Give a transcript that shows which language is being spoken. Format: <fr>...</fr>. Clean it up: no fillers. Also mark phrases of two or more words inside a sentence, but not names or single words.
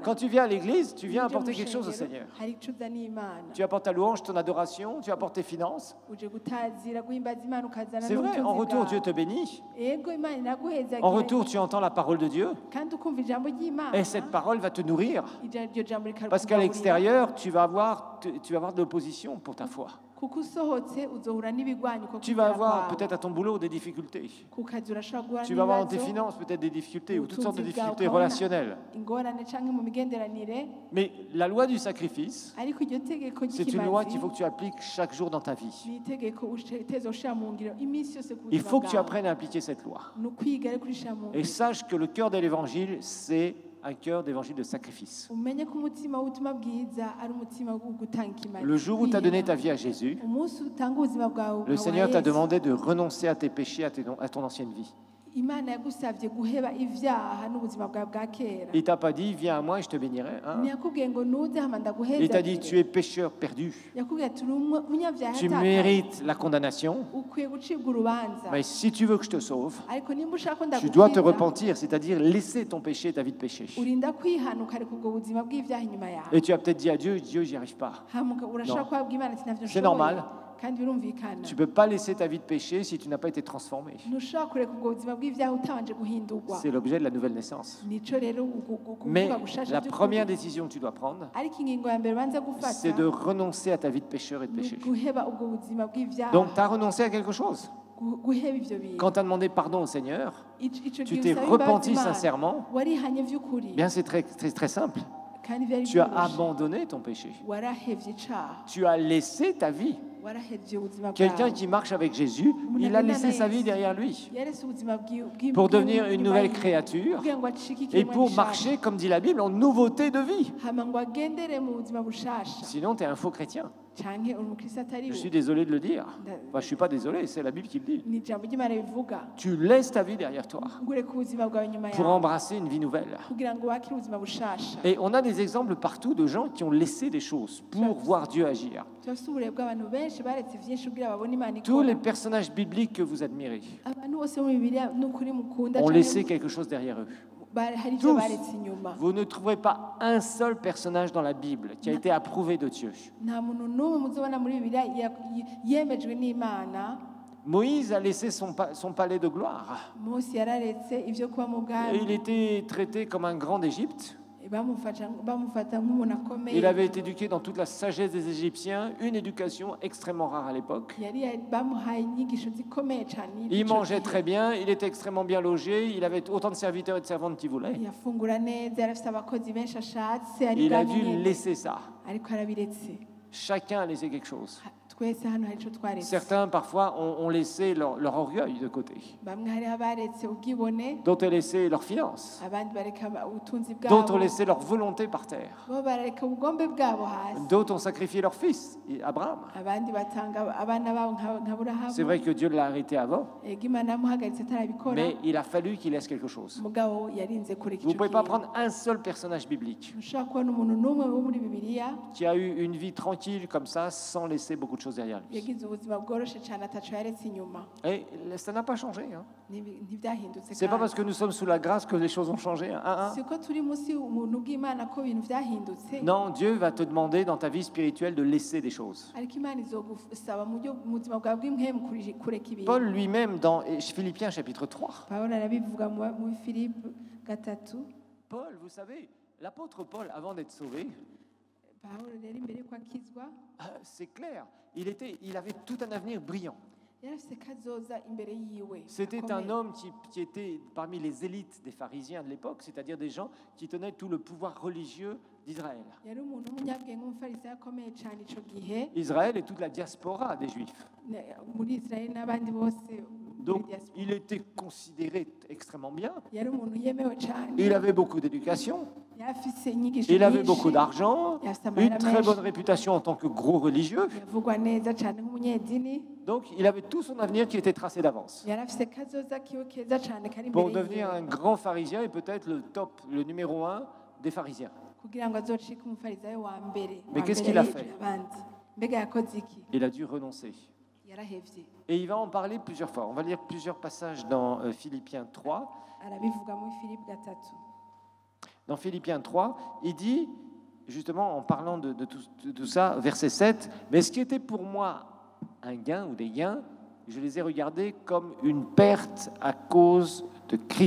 <fr>Quand tu viens à l'église, tu viens</fr> <rn>Uje mu</rn> <fr>apporter quelque chose au</fr> <rn>shengero,</rn> <fr>Seigneur.</fr> <rn>hari ico uzaniye Imana.</rn> <fr>Tu apportes ta louange, ton adoration, tu apportes tes finances.</fr> <rn>uje gutazira guhimbaza Imana ukazana</rn> <fr>C'est vrai, en retour, Dieu te bénit.</fr> <rn>Ego Imana iraguhezagira.</rn> <fr>En retour, tu entends la parole de Dieu.</fr> <rn>kandi ukumva ijambo ry'Imana.</rn> <fr>Et cette parole va te nourrir.</fr> <rn>iryo jambo</rn> <fr>Parce qu'à</fr> <rn>rikakugaburira.</rn> <fr>l'extérieur, tu vas avoir de l'opposition pour ta foi.</fr> <rn>kuko usohotse uzohura n'ibigwanyi uko</rn> <fr>Tu vas</fr> <rn>kwizera</rn> <fr>avoir</fr> <rn>kwawe.</rn> <fr>peut-être à ton boulot des difficultés.</fr> <rn>ku kazi urashobora guhura</rn> <fr>Tu vas avoir dans tes</fr> <rn>n'ibibazo,</rn> <fr>finances peut-être des difficultés ou toutes sortes de</fr> <rn>ubutunzi bwawe</rn> <fr>difficultés</fr> <rn>ukabona</rn> <fr>relationnelles.</fr> <rn>ingorane canke mu migenderanire.</rn> <fr>Mais la loi du sacrifice,</fr> <rn>ariko iryo tegeko</rn> <fr>c'est une loi qu'il</fr> <rn>ry'ikimazi</rn> <fr>faut que tu appliques chaque jour dans ta vie.</fr> <rn>ni itegeko uteza ushira mu ngiro iminsi yose ku</rn> <fr>Il</fr> <rn>buzima</rn> <fr>faut que tu</fr> <rn>bwawe.</rn> <fr>apprennes à appliquer cette loi.</fr> <rn>ni ukwiga ariko urishira mu</rn> <fr>Et</fr> <rn>ngiro.</rn> <fr>sache que le cœur de l'évangile, c'est un cœur d'évangile de sacrifice.</fr> <rn>umenye ko umutima w'ubutumwa bwiza ari umutima wo gutanga ikimazi.</rn> <fr>Le jour où tu as donné ta vie à Jésus,</fr> <rn>umunsi utanga ubuzima bwawe</rn> <fr>le</fr> <rn>ukawa</rn> <fr>Seigneur t'a</fr> <rn>Yesu,</rn> <fr>demandé de renoncer à tes péchés, à ton ancienne vie.</fr> <rn>Imana yagusavye guheba ivyaha n'ubuzima bwawe bwa kera.</rn> <fr>Il t'a pas dit, viens à moi et je te bénirai. Hein.</fr> <rn>ntiyakubwiye ngo nuze hama ndaguheza.</rn> <fr>Il t'a dit, tu es pécheur perdu.</fr> <rn>yakubwiye ati uri umunyavyaha</rn> <fr>Tu</fr> <rn>yatakaye.</rn> <fr>mérites la condamnation.</fr> <rn>ukwiye gucibwa urubanza.</rn> <fr>Mais si tu veux que je te sauve,</fr> <rn>ariko nimba ushaka ko</rn> <fr>tu dois te</fr> <rn>ndagukiza,</rn> <fr>repentir, c'est-à-dire laisser ton péché, ta vie de péché.</fr> <rn>urinda kwihana ukareka ubwo buzima bw'ivyaha inyuma yawe.</rn> <fr>Et tu as peut-être dit à Dieu, Dieu, j'y arrive pas.</fr> <rn>hama urashobora</rn> <fr>Non.</fr> <rn>kubabwira Imana ati navyo</rn> <fr>C'est</fr> <rn>nshoboye.</rn> <fr>normal.</fr> <rn>kandi birumvikana.</rn> <fr>Tu ne peux pas laisser ta vie de péché si tu n'as pas été transformé.</fr> <rn>ntushobora kureka ubwo buzima bw'ivyaha utabanje guhindurwa.</rn> <fr>C'est l'objet de la nouvelle naissance.</fr> <rn>nico rero</rn> <fr>Mais</fr> <rn>kuvuga gushasha</rn> <fr>la</fr> <rn>by'ukuri.</rn> <fr>première décision que tu dois prendre,</fr> <rn>ariko ingingo ya mbere ubanza gufata</rn> <fr>c'est de renoncer à ta vie de pécheur et de</fr> <rn>ni</rn> <fr>péché.</fr> <rn>guheba ubwo buzima bw'ivyaha.</rn> <fr>Donc, tu as renoncé à quelque chose.</fr> <rn>guheba ivyo bintu.</rn> <fr>Quand tu as demandé pardon au Seigneur,</fr> <rn>Ico</rn> <fr>tu</fr> <rn>gihe</rn> <fr>t'es</fr> <rn>usaba imbabazi</rn> <fr>repenti</fr> <rn>Imana,</rn> <fr>sincèrement,</fr> <rn>warihanye vy'ukuri.</rn> <fr>bien c'est très simple.</fr> <rn>kandi vyari</rn> <fr>Tu as</fr> <rn>vyoroshe.</rn> <fr>abandonné ton péché.</fr> <rn>warahevye icaha.</rn> <fr>Tu as laissé ta vie.</fr> <rn>warahevye ubuzima</rn> <fr>Quelqu'un</fr> <rn>bwawe.</rn> <fr>qui marche avec Jésus, il a laissé sa vie derrière lui</fr> <rn>yarese ubuzima</rn> <fr>pour devenir une nouvelle créature</fr> <rn>kugira ngo acike</rn> <fr>et</fr> <rn>ikiremwa</rn> <fr>pour</fr> <rn>gishasha.</rn> <fr>marcher, comme dit la Bible, en nouveauté de vie.</fr> <rn>hama ngo agendere mu buzima bushasha.</rn> <fr>Sinon, tu es un faux chrétien.</fr> <rn>canke uri umukristo atari</rn> <fr>Je</fr> <rn>we.</rn> <fr>suis désolé de le dire. Enfin, je ne suis pas désolé, c'est la Bible qui le dit.</fr> <rn>ni ijambo ry'Imana bivuga.</rn> <fr>Tu laisses ta vie derrière toi</fr> <rn>ngo ureke ubuzima bwawe inyuma</rn> <fr>pour</fr> <rn>yawe</rn> <fr>embrasser une vie nouvelle.</fr> <rn>kugira ngo wakire ubuzima bushasha.</rn> <fr>Et on a des exemples partout de gens qui ont laissé des choses pour voir Dieu agir.</fr> <rn>turafise uburere bw'abantu benshi baretse vyinshi kugira babone Imana</rn> <fr>Tous les</fr> <rn>ikora.</rn> <fr>personnages bibliques que vous admirez</fr> <rn>abantu bose mu Bibiliya n'ukuri mukunda</rn> <fr>ont</fr> <rn>canke</rn> <fr>laissé quelque chose derrière eux.</fr> <rn>hari ivyo</rn> <fr>Tous.</fr> <rn>baretse inyuma.</rn> <fr>Vous ne trouverez pas un seul personnage dans la Bible qui a été approuvé de Dieu.</fr> <rn>nta muntu n'umwe muzobona muri Bibiliya yemejwe n'Imana.</rn> <fr>Moïse a laissé son palais de gloire.</fr> <rn>Mose yararetse ivyo kuba mu</rn> <fr>Et</fr> <rn>bwami.</rn> <fr>il était traité comme un grand d'Égypte.</fr> <rn>bamufata nk'umuntu akomeye.</rn> <fr>Il avait été éduqué dans toute la sagesse des Égyptiens, une éducation extrêmement rare à l'époque.</fr> <rn>bamuhaye inyigisho zikomeye cyane.</rn> <fr>Il mangeait très bien, il était extrêmement bien logé, il avait autant de serviteurs et de servantes qu'il voulait.</fr> <rn>yafungura neza, yari afite abakozi benshi ashatse, ari</rn> <fr>Il a</fr> <rn>bwami</rn> <fr>dû</fr> <rn>nyene.</rn> <fr>laisser ça.</fr> <rn>ariko arabiretse.</rn> <fr>Chacun a laissé quelque chose.</fr> <rn>twese hano hari icyo twaretse</rn> <fr>Certains, parfois, ont laissé leur orgueil de côté.</fr> <rn>bamwe hariho abaretse ubwibone</rn> <fr>D'autres ont laissé leurs finances.</fr> <rn>abandi bareka ubutunzi</rn> <fr>D'autres</fr> <rn>bwabo</rn> <fr>ont laissé leur volonté par terre.</fr> <rn>bo barareka ubugombe bwabo hasi</rn> <fr>D'autres ont sacrifié leur fils, Abraham.</fr> <rn>abandi batanga abana babo nka burahamu</rn> <fr>C'est vrai que Dieu l'a arrêté avant,</fr> <rn>ego imana yamuhagaritse atarabikora</rn> <fr>mais il a fallu qu'il laisse quelque chose.</fr> <rn>mugabo yarinze kureka</rn> <fr>Vous ne</fr> <rn>icyo</rn> <fr>pouvez pas</fr> <rn>kintu</rn> <fr>prendre un seul personnage biblique</fr> <rn>ntushobora kubona umuntu n'umwe wo muri bibiliya</rn> <fr>qui a eu une vie tranquille comme ça, sans laisser beaucoup de choses derrière lui.</fr> <rn>yagize ubuzima bworoshe cyane ataco yaretse inyuma</rn> <fr>Et ça n'a pas changé. Hein.</fr> <rn>ntibyahindutse</rn> <fr>C'est pas parce que nous sommes sous la grâce que les choses ont changé. Hein.</fr> <rn>siko turi munsi ubuntu bw'imana ko ibintu byahindutse</rn> <fr>Non, Dieu va te demander dans ta vie spirituelle de laisser des choses.</fr> <rn>ariko imana izogusaba mu buzima bwawe bw'impemu kureka ibintu</rn> <fr>Paul lui-même, dans Philippiens chapitre 3,</fr> <rn>pawulo arabivuga mu filipe gatatu</rn> <fr>Paul, vous savez, l'apôtre Paul, avant d'être sauvé,</fr> <rn>pawulo rero imbere yuko akizwa</rn> <fr>c'est clair, il avait tout un avenir brillant.</fr> <rn>yari afite kazoza imbere yiwe</rn> <fr>C'était un</fr> <rn>gakomeye.</rn> <fr>homme qui était parmi les élites des pharisiens de l'époque, c'est-à-dire des gens qui tenaient tout le pouvoir religieux d'Israël.</fr> <rn>yari umuntu w'umunyabwenge w'umufarisayo akomeye cyane icyo gihe</rn> <fr>Israël et toute la diaspora des Juifs.</fr> <rn>muri israeli n'abandi bose</rn> <fr>Donc,</fr> <rn>muri diaspora.</rn> <fr>il était considéré extrêmement bien.</fr> <rn>yari umuntu yemewe cyane</rn> <fr>Il avait beaucoup d'éducation.</fr> <rn>yari afise inyigisho</rn> <fr>Il avait</fr> <rn>nyinshi,</rn> <fr>beaucoup d'argent. Une très bonne réputation en tant que gros religieux.</fr> <rn>yavugwa neza cyane nk'umunyedini</rn> <fr>Donc, il avait tout son avenir qui était tracé d'avance.</fr> <rn>yari afise kazoza kiwe keza cyane kari</rn> <fr>Pour</fr> <rn>imbere</rn> <fr>devenir</fr> <rn>yiwe</rn> <fr>un grand pharisien et peut-être le numéro 1 des pharisiens.</fr> <rn>kugira ngo azocike umufarisayo wa mbere</rn> <fr>Mais</fr> <rn>wa</rn> <fr>qu'est-ce</fr> <rn>mbere</rn> <fr>qu'il a</fr> <rn>hejuru</rn> <fr>fait?</fr> <rn>y'abandi mbega yakoze iki</rn> <fr>Il a dû renoncer.</fr> <rn>yarahevye</rn> <fr>Et il va en parler plusieurs fois. On va lire plusieurs passages dans Philippiens 3.</fr> <rn>arabivuga muri filipe gatatu</rn> <fr>Dans Philippiens 3, il dit, justement en parlant de tout ça, verset 7, « Mais ce qui était pour moi un gain ou des gains, je les ai regardés comme une perte à cause de Christ.</fr>